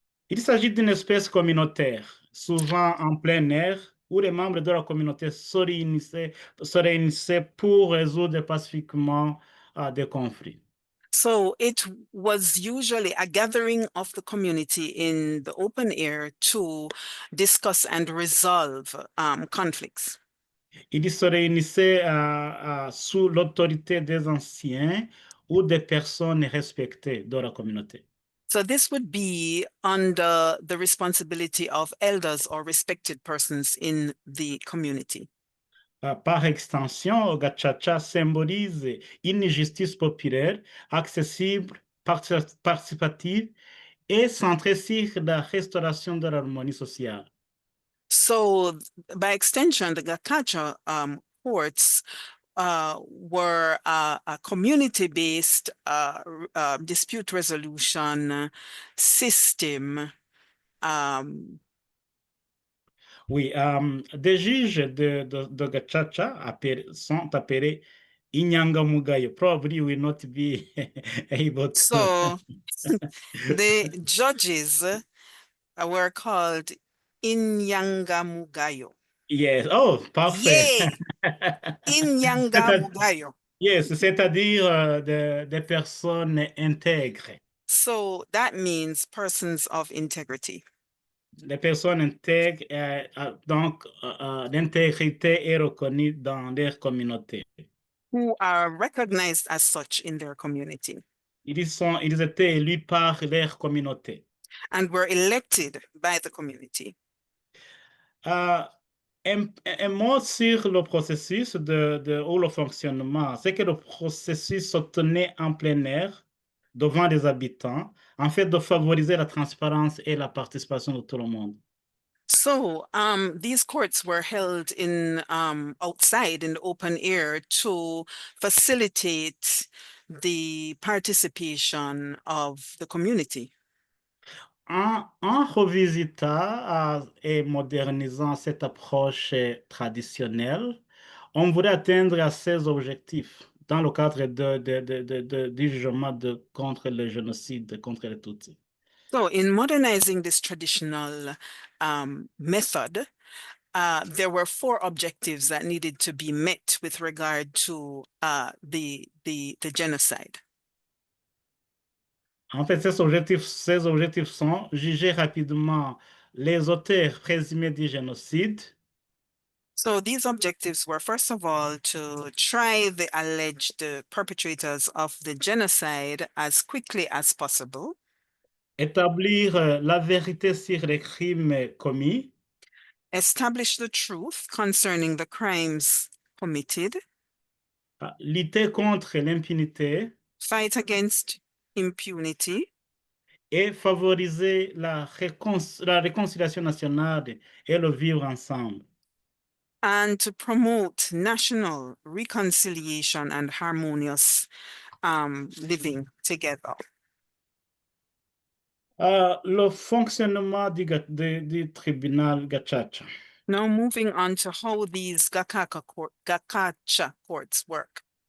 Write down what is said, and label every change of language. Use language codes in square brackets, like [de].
[fr] Il s'agit d'une espèce communautaire, souvent en plein air, où les membres de la communauté se réunissaient pour résoudre pacifiquement des conflits. [en] So it was usually a gathering of the community in the open air to discuss and resolve conflicts. [fr] Ils se réunissaient sous l'autorité des anciens ou des personnes respectées de la communauté. [en] So this would be under the responsibility of elders or respected persons in the community. [fr] Par extension, Gachacha symbolise une justice populaire, accessible, participative et centrée sur la restauration de l'harmonie sociale. [en] So by extension, the Gakacha courts were a community-based dispute resolution system. [fr] Oui, des juges de Gachacha sont appelés Inyangamugayo. [en] Probably will not be able to. So the judges were called Inyangamugayo. Yes, oh, [fr] parfait. [en] Yay! Inyangamugayo. Yes, [fr] c'est-à-dire des personnes intègres. [en] So that means persons of integrity. [fr] Les personnes intègres, donc l'intégrité est reconnue dans leur communauté. [en] Who are recognized as such in their community. [fr] Ils étaient élus par leur communauté. [en] And were elected by the community. [fr] Un mot sur le processus ou le fonctionnement, c'est que le processus se tenait en plein air, devant les habitants, en fait de favoriser la transparence et la participation de tout le monde. [en] So these courts were held in outside in the open air to facilitate the participation of the community. [fr] En revisitant et modernisant cette approche traditionnelle, on voudrait atteindre à ces objectifs dans le cadre du jugement contre le génocide, contre les Tutsis. [en] So in modernizing this traditional method, there were 4 objectives that needed to be met with regard to the genocide. [fr] En fait, ces objectifs sont juger rapidement les auteurs présumés du génocide, [en] So these objectives were, first of all, to try the alleged perpetrators of the genocide as quickly as possible, [fr] établir la vérité sur les crimes commis, [en] establish the truth concerning the crimes committed, [fr] lutter contre l'impunité [en] fight against impunity, [fr] et favoriser la réconciliation nationale et le vivre ensemble. [en] and to promote national reconciliation and harmonious living together. [fr] Le fonctionnement du tribunal Gacaca. [en] Now moving on to how these Gacaca courts work.